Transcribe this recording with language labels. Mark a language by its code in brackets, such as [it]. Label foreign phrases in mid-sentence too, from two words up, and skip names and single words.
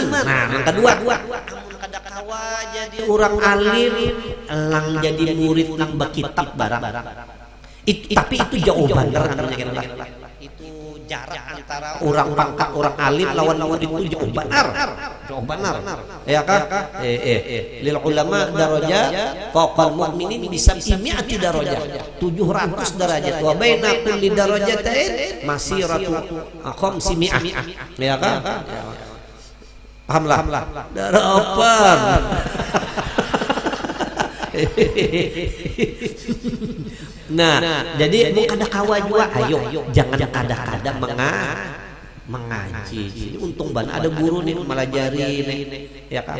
[bjn] Nah, yang kedua, kada kawa jadi orang alim, lang jadi murid nang bakitab barang. Tapi itu jauh bener anunya kira. Itu jarak antara orang pangkat orang alim lawan murid itu jauh benar. Ya kah? [ar] للعلماء درجات فوق المؤمنين بـ 700 درجة. [bjn] 700 derajat. [ar] وبين كل درجتين مسيرة 500. [bjn] Ya kah? Pahamlah. Darapan. Nah, jadi mau kada kawa juga, ayo jangan kada-kada mengaji. Jadi untung banget ada guru nih melajari nih, ya kan?